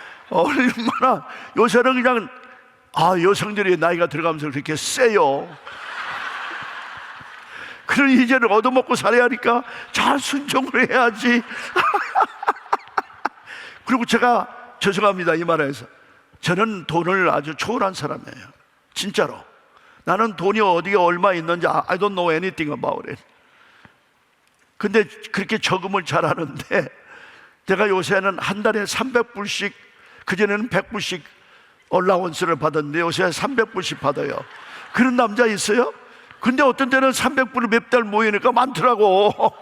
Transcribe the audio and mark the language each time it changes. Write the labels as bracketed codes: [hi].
[ko] 얼마나 요새는 그냥 여성들이 나이가 들어가면서 그렇게 세요. 그런 이제는 얻어먹고 살아야 하니까 잘 순종을 해야지. 그리고 제가 죄송합니다, 이 말에서. 저는 돈을 아주 초월한 사람이에요. 진짜로. 나는 돈이 어디에 얼마 있는지 [en] I don't know anything about it. [ko] 근데 그렇게 저금을 잘하는데, 제가 요새는 한 달에 300불씩, 그전에는 100불씩 얼라원스를 받았는데 요새 300불씩 받아요. 그런 남자 있어요? 근데 어떤 때는 300불을 몇 달 모이니까 많더라고.